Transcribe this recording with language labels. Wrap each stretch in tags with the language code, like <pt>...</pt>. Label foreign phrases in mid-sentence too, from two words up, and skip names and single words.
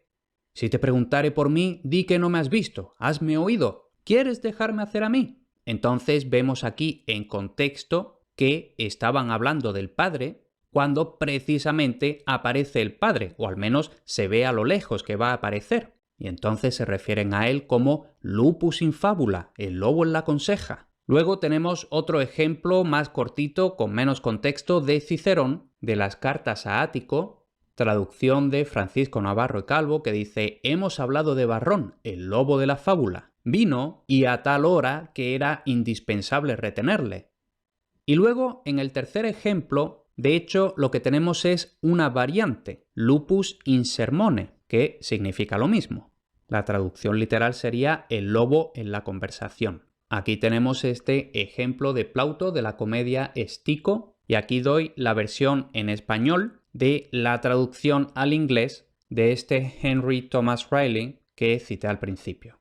<es>Si te preguntare por mí, di que no me has visto, hasme oído. ¿Quieres dejarme hacer a mí? Entonces vemos aquí en contexto que estaban hablando del padre cuando precisamente aparece el padre, o al menos se ve a lo lejos que va a aparecer. Y entonces se refieren a él como</es> <la>lupus in fabula,</la> <es>el lobo en la conseja. Luego tenemos otro ejemplo más cortito, con menos contexto, de Cicerón, de las cartas a Ático, traducción de Francisco Navarro y Calvo, que dice: hemos hablado de Barrón, el lobo de la fábula. Vino y a tal hora que era indispensable retenerle. Y luego, en el tercer ejemplo, de hecho, lo que tenemos es una variante,</es> <la>lupus in sermone,</la> <es>que significa lo mismo. La traducción literal sería el lobo en la conversación. Aquí tenemos este ejemplo de Plauto de la comedia Estico, y aquí doy la versión en español de la traducción al inglés de este Henry Thomas Riley que cité al principio.</es>